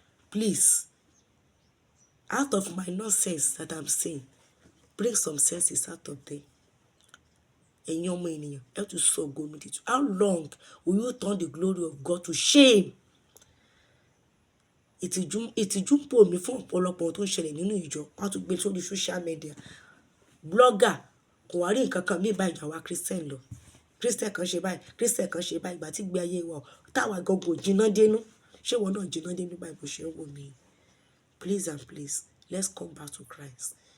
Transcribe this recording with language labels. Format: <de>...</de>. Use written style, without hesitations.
<en>Please, out of my nonsense that I'm saying, bring some senses out of there.</en> <yo>Ẹ̀yin ọmọ ènìyàn, ẹ tún sọ ògo mi dìtú.</yo> <en>How long will you turn the glory of God to shame?</en> <yo>Ìtìjú ń pò mí fún ọ̀pọ̀lọpọ̀ tó ń ṣẹlẹ̀ nínú ìjọ. Wọ́n á tún gbé sórí social media. Blogger kò wá rí nǹkan kan bí ìbá ìjà wa Christian lọ. Christian kan ṣe báyìí, Christian kan ṣe báyìí, ìgbà tí gbé ayé wa táwa gọgọ jìnnà dénú. Ṣé ìwọ náà jìnnà dénú báyìí bó ṣe ń wò mí?</yo> <en>Please and please, let's come back to Christ.</en>